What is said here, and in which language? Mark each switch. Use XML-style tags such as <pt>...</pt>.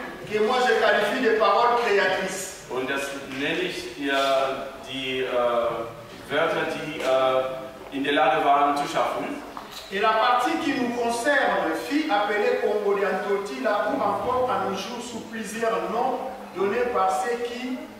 <fr>Que moi je qualifie de paroles créatrices.</fr> <de>Und das nenne ich die Wörter, die in der Lage waren zu schaffen.</de> <fr>Et la partie qui nous concerne fut appelée Congoliantotila ou encore à nos jours sous plusieurs noms donnés par ceux qui...</fr>